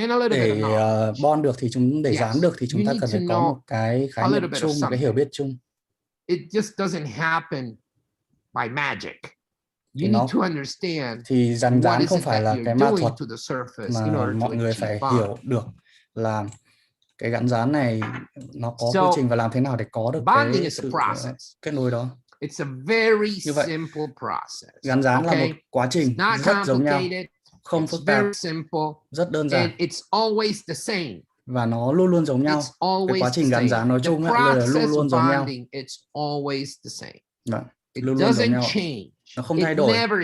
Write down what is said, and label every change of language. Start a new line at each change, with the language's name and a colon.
Vietnamese: Để bond được thì để dán được thì chúng ta cần phải có một cái khái niệm chung, một cái hiểu biết chung.
English: It just doesn't happen by magic. You need to understand
Vietnamese: thì dán không phải là cái ma thuật mà mọi người phải hiểu được là cái gắn dán này nó có quy trình và làm thế nào để có được cái sự kết nối đó.
English: It's a very simple process.
Vietnamese: Gắn dán là một quá trình rất giống nhau, không phức tạp, rất đơn giản.
English: It's always the same.
Vietnamese: Và nó luôn luôn giống nhau. Cái quá trình gắn dán nói chung là luôn luôn giống nhau.
English: It's always the same.
Vietnamese: Luôn luôn giống nhau. Nó không thay đổi.